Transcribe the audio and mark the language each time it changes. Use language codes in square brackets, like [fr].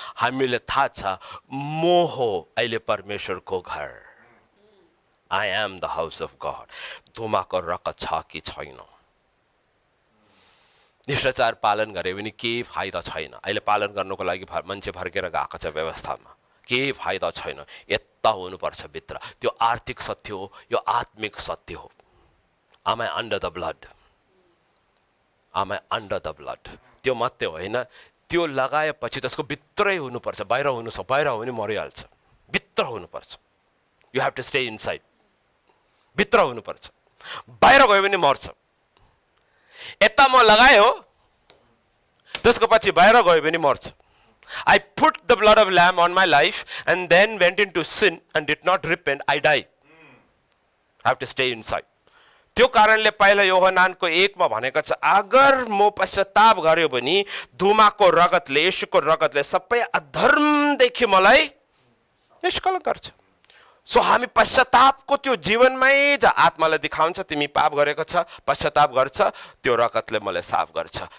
[ne] हामीले थाहा छ मोह अहिले परमेश्वरको घर, [en] I am the house of God, [ne] धुमाको रगत छ कि छैन। शिष्टाचार पालन गरे भने के फाइदा छैन। अहिले पालन गर्नको लागि मान्छे फर्केर गएको छ व्यवस्थामा, के फाइदा छैन। यता हुनुपर्छ भित्र, त्यो आर्थिक सत्य हो, यो आत्मिक सत्य हो। [en] am I under the blood, am I under the blood। [ne] त्यो मात्रै होइन, त्यो लगाएपछि त्यसको भित्रै हुनुपर्छ, बाहिर बाहिर हो भने मरिहाल्छ, भित्र हुनुपर्छ। [en] you have to stay inside, [ne] भित्र हुनुपर्छ, बाहिर गयो भने मर्छ। यता म लगायो, त्यसको पछि बाहिर गयो भने मर्छ। [en] I put the blood of lamb on my life and then went into sin and did not repent, I die। I have to stay inside। [ne] त्यो कारणले पहिला योहनानको 1 मा भनेको छ, अगर म पश्चाताप गर्यो भने धुमाको रगतले, येशूको रगतले सबै अधर्मदेखि मलाई निष्कलङ्क गर्छ। सो हामी पश्चातापको त्यो जीवनमै आत्मालाई देखाउँछ, तिमी पाप गरेको छ, पश्चाताप गर्छ, त्यो रगतले मलाई साफ गर्छ।